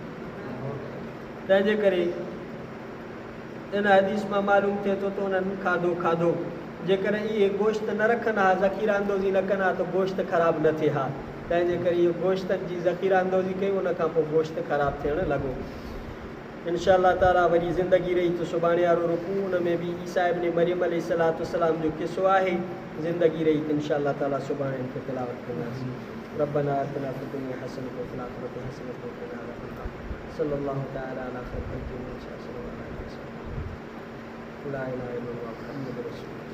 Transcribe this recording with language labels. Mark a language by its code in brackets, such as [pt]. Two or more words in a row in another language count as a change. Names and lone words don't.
[sd] तंहिंजे करे इन हदीस मां मालूम थिए थो त उन्हनि खाधो जेकॾहिं इहे गोश्त न रखनि हा, ज़ख़ीरा अंदोज़ी न कनि हा, त गोश्त ख़राबु न थिए हा। तंहिंजे करे इहो गोश्तनि जी ज़ख़ीरा अंदोज़ी कई, उन खां पोइ गोश्त ख़राबु थियणु लॻो। [ar] إن شاء الله تعالى [sd] वरी ज़िंदगी रही त सुभाणे वारो रुकू, उन में बि ईसा इब्न मरियम अलैहिस्सलाम जो किस्सो आहे। ज़िंदगी रही त [ar] إن شاء الله تعالى [sd] सुभाणे इनखे तिलावत कंदासीं। [ar] ربنا آتنا في الدنيا حسنة وفي الآخرة حسنة وقنا عذاب النار. صلى الله تعالى على خير الخلق لا إله إلا الله محمد رسول الله.